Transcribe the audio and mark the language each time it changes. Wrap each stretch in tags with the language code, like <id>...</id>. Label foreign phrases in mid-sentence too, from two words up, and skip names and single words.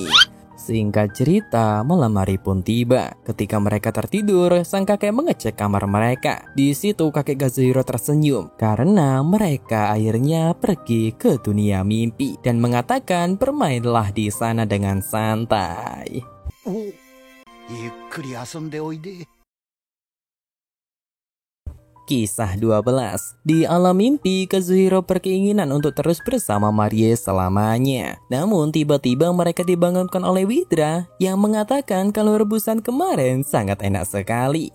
<id>Singkat cerita, malam hari pun tiba. Ketika mereka tertidur, sang kakek mengecek kamar mereka. Di situ kakek Kazuhiro tersenyum karena mereka akhirnya pergi ke dunia mimpi dan mengatakan bermainlah di sana dengan santai.</id> <ja>ゆっくり遊んでおいで。</ja> <id>Kisah 12. Di alam mimpi, Kazuhiro berkeinginan untuk terus bersama Marie selamanya. Namun tiba-tiba mereka dibangunkan oleh Widra yang mengatakan kalau rebusan kemarin sangat enak sekali.</id>